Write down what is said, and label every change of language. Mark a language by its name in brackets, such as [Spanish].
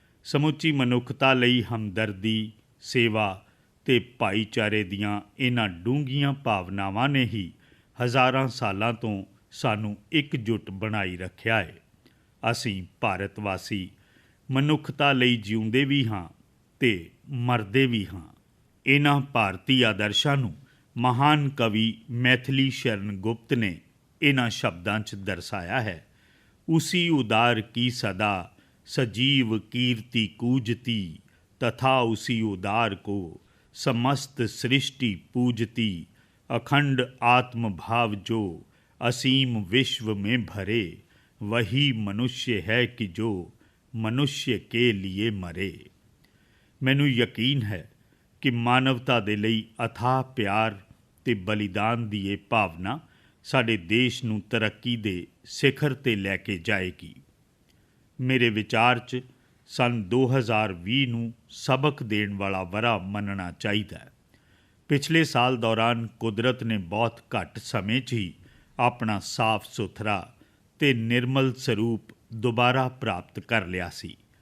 [Punjabi] ਸਮੁੱਚੀ ਮਨੁੱਖਤਾ ਲਈ ਹਮਦਰਦੀ, ਸੇਵਾ ਤੇ ਭਾਈਚਾਰੇ ਦੀਆਂ ਇਹਨਾਂ ਡੂੰਘੀਆਂ ਭਾਵਨਾਵਾਂ ਨੇ ਹੀ ਹਜ਼ਾਰਾਂ ਸਾਲਾਂ ਤੋਂ ਸਾਨੂੰ ਇਕਜੁੱਟ ਬਣਾਈ ਰੱਖਿਆ ਹੈ। ਅਸੀਂ ਭਾਰਤ ਵਾਸੀ ਮਨੁੱਖਤਾ ਲਈ ਜਿਉਂਦੇ ਵੀ ਹਾਂ ਤੇ ਮਰਦੇ ਵੀ ਹਾਂ। ਇਹਨਾਂ ਭਾਰਤੀ ਆਦਰਸ਼ਾਂ ਨੂੰ ਮਹਾਨ ਕਵੀ ਮੈਥਿਲੀ ਸ਼ਰਨ ਗੁਪਤ ਨੇ ਇਹਨਾਂ ਸ਼ਬਦਾਂ 'ਚ ਦਰਸਾਇਆ ਹੈ। [Hindi] ਉਸੀ ਉਦਾਰ ਕੀ ਸਦਾ सजीव कीर्ति कूजती तथा उसी उदार को समस्त सृष्टि पूजती अखंड आत्मभाव जो असीम विश्व में भरे वही मनुष्य है कि जो मनुष्य के लिए मरे। [Punjabi] मैनू यकीन है कि मानवता दे लई अथाह प्यार ते बलिदान दी ये भावना साडे देश नूं तरक्की दे सिखर ते लैके जाएगी। ਮੇਰੇ ਵਿਚਾਰ 'ਚ ਸੰਨ 2020 ਨੂੰ ਸਬਕ ਦੇਣ ਵਾਲਾ ਵਰ੍ਹਾ ਮੰਨਣਾ ਚਾਹੀਦਾ ਹੈ। ਪਿਛਲੇ ਸਾਲ ਦੌਰਾਨ ਕੁਦਰਤ ਨੇ ਬਹੁਤ ਘੱਟ ਸਮੇਂ 'ਚ ਹੀ ਆਪਣਾ ਸਾਫ਼ ਸੁਥਰਾ ਤੇ ਨਿਰਮਲ ਸਰੂਪ ਦੁਬਾਰਾ ਪ੍ਰਾਪਤ ਕਰ ਲਿਆ ਸੀ।